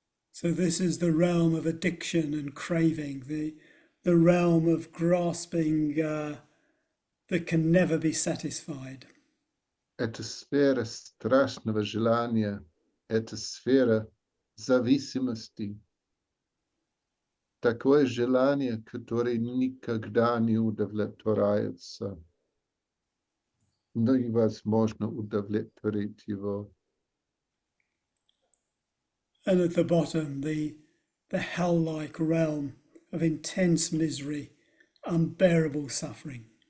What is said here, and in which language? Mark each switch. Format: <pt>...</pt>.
<en>So this is the realm of addiction and craving, the realm of grasping that can never be satisfied.</en> <ru>Это сфера страшного желания, это сфера зависимости. Такое желание, которое никогда не удовлетворяется. Но невозможно удовлетворить его.</ru> <en>And at the bottom, the hell-like realm of intense misery, unbearable suffering.</en>